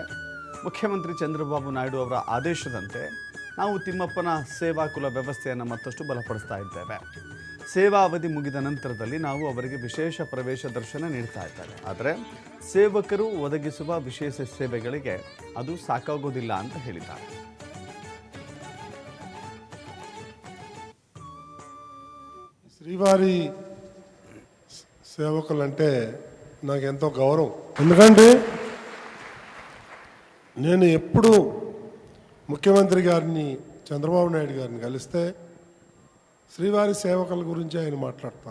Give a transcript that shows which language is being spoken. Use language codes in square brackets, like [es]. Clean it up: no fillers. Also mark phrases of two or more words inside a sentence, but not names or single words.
[kn] ಮುಖ್ಯಮಂತ್ರಿ ಚಂದ್ರಬಾಬು ನಾಯ್ಡು ಅವರ ಆದೇಶದಂತೆ ನಾವು ತಿಮ್ಮಪ್ಪನ ಸೇವಾಕುಲ ವ್ಯವಸ್ಥೆಯನ್ನು ಮತ್ತಷ್ಟು ಬಲಪಡಿಸ್ತಾ ಇದ್ದೇವೆ. ಸೇವಾ ಅವಧಿ ಮುಗಿದ ನಂತರದಲ್ಲಿ ನಾವು ಅವರಿಗೆ ವಿಶೇಷ ಪ್ರವೇಶ ದರ್ಶನ ನೀಡ್ತಾ ಇದ್ದೇವೆ. ಆದರೆ ಸೇವಕರು ಒದಗಿಸುವ ವಿಶೇಷ ಸೇವೆಗಳಿಗೆ ಅದು ಸಾಕಾಗೋದಿಲ್ಲ ಅಂತ ಹೇಳಿದ್ದಾರೆ. [te] శ్రీవారి సేవకులంటే నాకు ఎంతో గౌరవం. ఎందుకంటే నేను ఎప్పుడు ముఖ్యమంత్రి గారిని చంద్రబాబు నాయుడు గారిని కలిస్తే శ్రీవారి సేవకుల గురించి ఆయన మాట్లాడతారు.